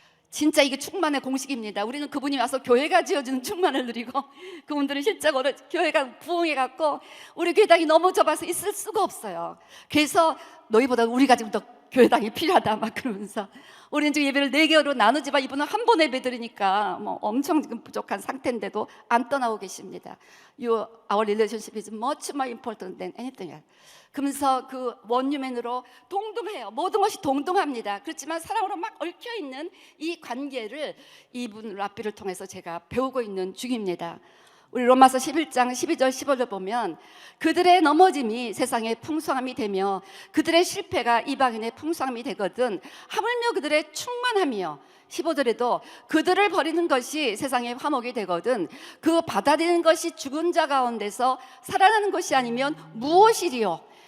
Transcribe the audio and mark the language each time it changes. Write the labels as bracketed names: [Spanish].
[Korean] 진짜 이게 충만의 공식입니다. 우리는 그분이 와서 교회가 지어주는 충만을 누리고, 그분들은 실제로 교회가 부흥해갖고 우리 교회당이 너무 좁아서 있을 수가 없어요. 그래서 너희보다 우리가 지금 더 교회당이 필요하다 막 그러면서, 우리는 지금 예배를 4개로 나누지만 이분은 한 번 예배 드리니까 뭐 엄청 지금 부족한 상태인데도 안 떠나고 계십니다. [English] Our relationship is much more important than anything else. [Korean] 그러면서 그 원유맨으로 동등해요. 모든 것이 동등합니다. 그렇지만 사랑으로 막 얽혀있는 이 관계를 이분 랍비를 통해서 제가 배우고 있는 중입니다. 우리 로마서 11장 12절 15절 보면 그들의 넘어짐이 세상의 풍성함이 되며 그들의 실패가 이방인의 풍성함이 되거든 하물며 그들의 충만함이요, 15절에도 그들을 버리는 것이 세상의 화목이 되거든 그 받아들이는 것이 죽은 자 가운데서 살아나는 것이 아니면 무엇이리요.